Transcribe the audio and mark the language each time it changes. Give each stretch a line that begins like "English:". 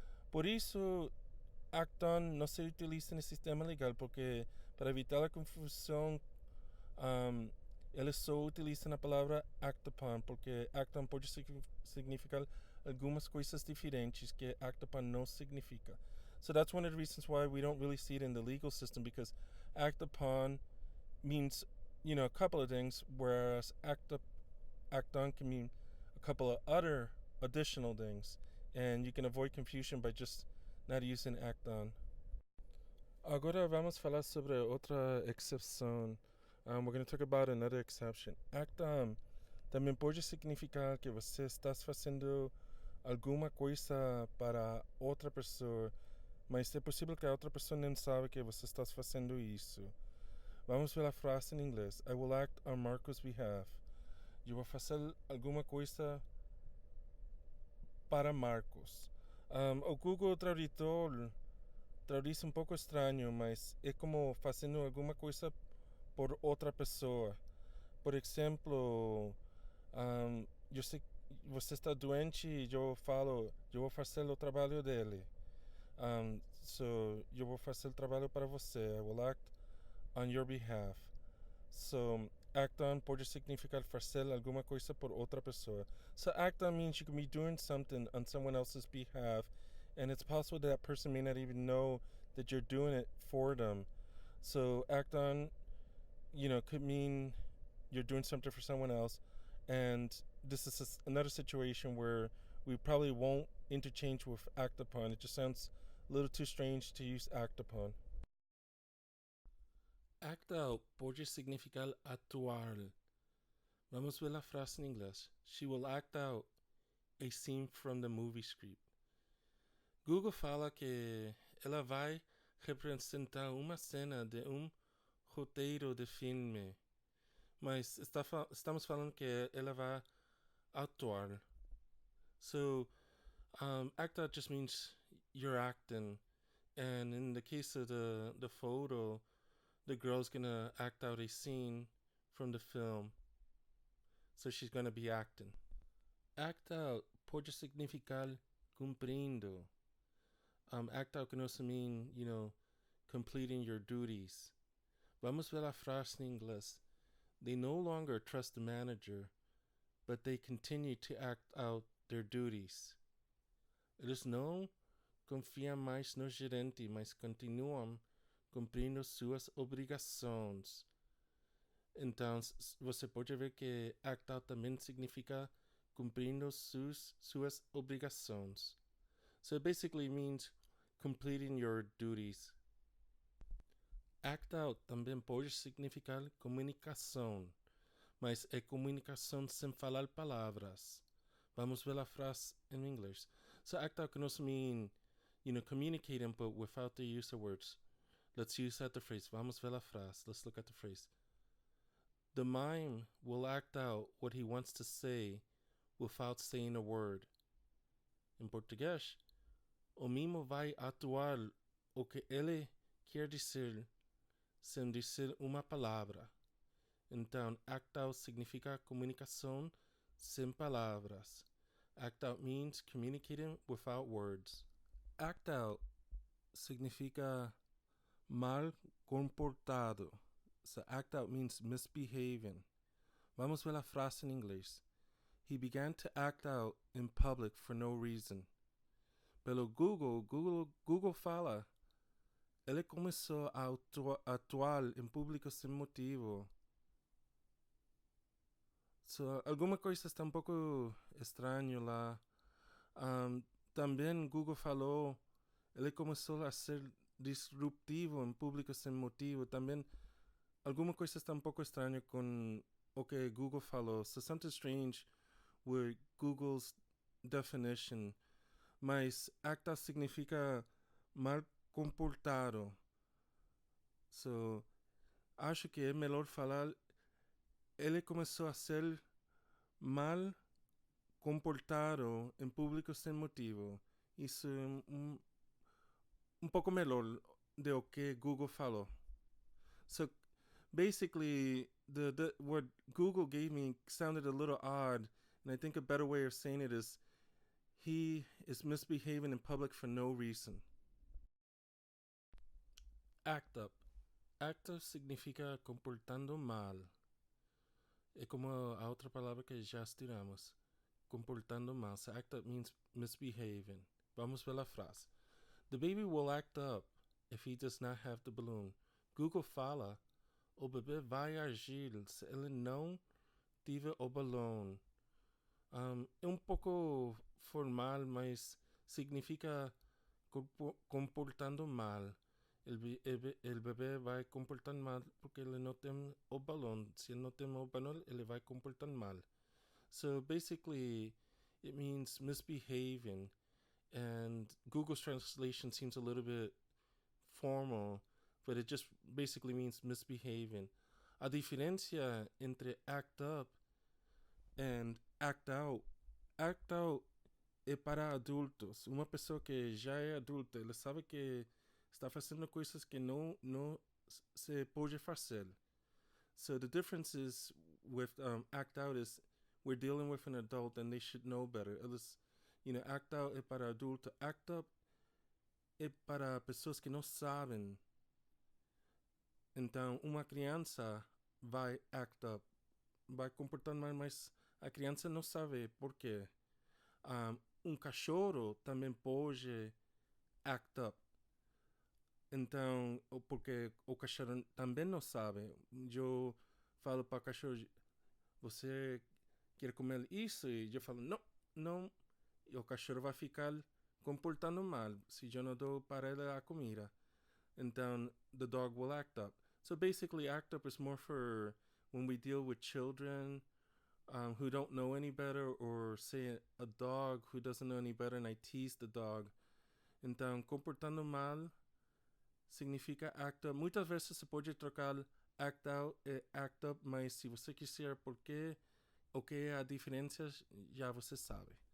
Portuguese: Por isso, act on não se utiliza no sistema legal, porque para evitar a confusão, eles só utilizam a palavra act upon, porque act on pode significar algumas coisas diferentes que act upon não significa.
English: So that's one of the reasons why we don't really see it in the legal system, because act upon means, a couple of things, whereas act on can mean a couple of other additional things, and you can avoid confusion by just not using act on.
Portuguese: Agora vamos falar sobre outra exceção.
English: We're going to talk about another exception.
Portuguese: Act on também pode significar que você está fazendo alguma coisa para outra pessoa, mas é possível que a outra pessoa não saiba que você está fazendo isso. Vamos ver a frase em inglês.
English: I will act on Marco's behalf.
Portuguese: Eu vou fazer alguma coisa para Marcos. O Google Tradutor traduz um pouco estranho, mas é como fazendo alguma coisa por outra pessoa. Por exemplo, eu sei que você está doente e eu falo, eu vou fazer o trabalho dele. So, eu vou fazer o trabalho para você.
English: I will act on your behalf.
Portuguese: So, act on pode significar fazer alguma coisa por outra pessoa.
English: So, act on means you can be doing something on someone else's behalf, and it's possible that person may not even know that you're doing it for them. So, act on, could mean you're doing something for someone else, and this is another situation where we probably won't interchange with act upon. It just sounds a little too strange to use act upon.
Portuguese: Act out pode significar atuar. Vamos ver a frase em inglês.
English: She will act out a scene from the movie script.
Portuguese: Google fala que ela vai representar uma cena de roteiro de filme, mas estamos falando que ela vai atuar.
English: So, act out just means you're acting, and in the case of the photo, the girl's gonna act out a scene from the film. So she's gonna be acting.
Portuguese: Act out pode significar cumprindo.
English: Act out can also mean, completing your duties.
Portuguese: Vamos ver a frase em inglês.
English: They no longer trust the manager, but they continue to act out their duties.
Portuguese: Eles não confiam mais no gerente, mas continuam cumprindo suas obrigações. Então, você pode ver que act out também significa cumprindo suas obrigações.
English: So it basically means completing your duties.
Portuguese: Act out também pode significar comunicação, mas é comunicação sem falar palavras. Vamos ver a frase em inglês.
English: So act out can also mean, communicating but without the use of words. Let's use that the phrase.
Portuguese: Vamos ver a frase.
English: Let's look at the phrase. The mime will act out what he wants to say without saying a word.
Portuguese: Em português, o mimo vai atuar o que ele quer dizer sem dizer uma palavra. Então, act out significa comunicação sem palavras.
English: Act out means communicating without words. Act out
Portuguese: significa mal comportado.
English: So act out means misbehaving.
Portuguese: Vamos ver a frase em inglês.
English: He began to act out in public for no reason.
Portuguese: Pelo Google fala, ele começou a atuar em público sem motivo. So, alguma coisa está um pouco estranho lá. Também Google falou, ele começou a ser disruptivo em público sem motivo. Também alguma coisa está um pouco estranha com o que Google falou.
English: So something strange with Google's definition.
Portuguese: Mas acta significa mal comportado. So, acho que é melhor falar ele começou a ser mal comportado em público sem motivo. Isso é um pouco melhor do que Google falou.
English: So basically, the what Google gave me sounded a little odd, and I think a better way of saying it is he is misbehaving in public for no reason.
Portuguese: Act up. Act up significa comportando mal. É como a outra palavra que já estudamos. Comportando mal.
English: So act up means misbehaving.
Portuguese: Vamos ver a frase.
English: The baby will act up if he does not have the balloon.
Portuguese: Google fala, o bebê vai agir se ele não tiver o balão. É um pouco formal, mas significa comportando mal. El bebê vai comportando mal porque ele não tem o balão. Se ele não tem o balão, ele vai comportando mal.
English: So basically, it means misbehaving. And Google's translation seems a little bit formal, but it just basically means misbehaving.
Portuguese: A diferença entre act up and act out é para adultos. Uma pessoa que já é adulta, ela sabe que está fazendo coisas que não se pode fazer.
English: So the difference is with act out is we're dealing with an adult and they should know better.
Portuguese: Eles, act out é para adulto. Act up é para pessoas que não sabem. Então, uma criança vai act up, vai comportar mal, mas a criança não sabe por quê. Cachorro também pode act up. Então, porque o cachorro também não sabe. Eu falo para o cachorro, você quer comer isso? E eu falo, não. E o cachorro vai ficar comportando mal se eu não dou para ele a comida.
English: Então, the dog will act up. So basically, act up is more for when we deal with children who don't know any better, or say a dog who doesn't know any better and I tease the dog.
Portuguese: Então, comportando mal significa act up. Muitas vezes você pode trocar act out e act up, mas se você quiser porque o que é a diferença, já você sabe.